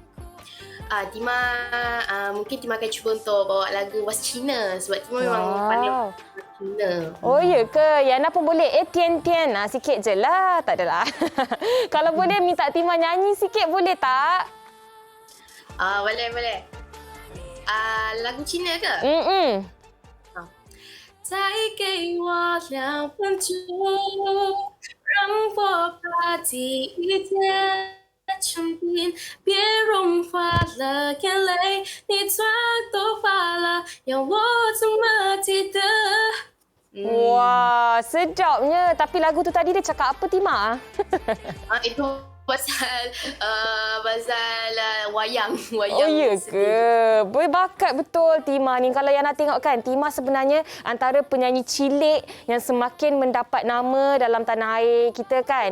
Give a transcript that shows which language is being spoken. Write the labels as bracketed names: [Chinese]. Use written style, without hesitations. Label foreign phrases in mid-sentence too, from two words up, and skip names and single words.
[Malay] Mungkin Timah akan cuba untuk bawa lagu bahasa Cina sebab Timah memang pandai bahasa Cina. Oh ya ke? Yana pun boleh tian-tian sikit je lah. Tak adalah. Kalau boleh minta Timah nyanyi sikit boleh tak? Boleh. Lagu Cina ke? [Chinese] 再给我2分钟，让我把第一天沉淀，别融化了眼泪，你妆都化了，要我怎么记得？ [Malay] Wah, sedapnya. Tapi lagu tu tadi dia cakap apa Timah? Itu pasal wayang. Oh ya ke? Berbakat betul Timah ni. Kalau yang nak tengok kan, Timah sebenarnya antara penyanyi cilik yang semakin mendapat nama dalam tanah air kita kan.